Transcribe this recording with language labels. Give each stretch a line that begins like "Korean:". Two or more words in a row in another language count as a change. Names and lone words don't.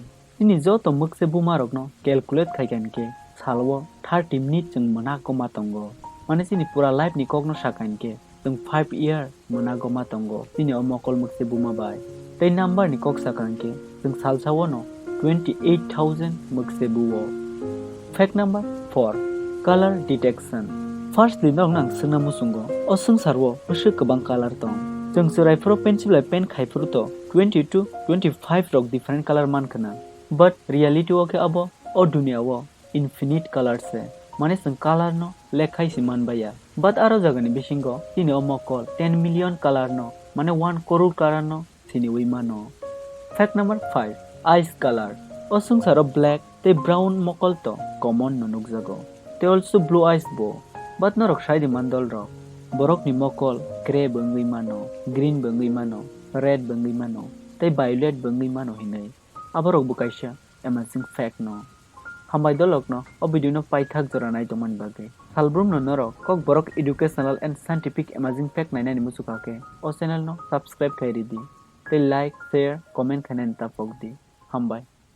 Kok Borok: Ini joto mukse bumarok no calculate khaikan ke salwo 30 minute jeng manako matongo. Mane sini pura life ni kokno sakain ke jeng 5 year manako matongo. Sini o mokol mukse buma bai. Tei number ni kok sakain ke jeng salsawo no 28,000 mukse buwo.
English: Fact number 4. Color detection.
Kok Borok: First din rong nang sungna musungo o sungsarwo besuk kebang color tong. Jeng surai pro pencil lai pen khai furu to 20 to 25 rok different color man kana. But reality wo ke abo o dunia wo
English: infinite color
Kok Borok: se. Mane sung color no lekhai si man baya. But aro jagani bisingo tini o mokol 10
English: million color
Kok Borok: no mane 1
English: crore color
Kok Borok: no sini wi mano.
English: Fact number 5. Eyes color.
Kok Borok: O sungsaro black te brown mokol to common no nukjago. Te also
English: blue eyes
Kok Borok: bo. But norok saidi mandol rok. Borok ni mokol gray bengui mano, green bengui mano, red bengui mano, te violet bengui mano hinai. Aborok bukaisya
English: amazing fact
Kok Borok: no. Hambai dolok no o video no pythak jora nai toman bagai. Salbrum no norok Kokborok
English: educational and scientific amazing fact
Kok Borok: nai nai musukake. O channel no subscribe khairi di. Te
English: like, share, comment
Kok Borok: khanan tapok di. Hambai.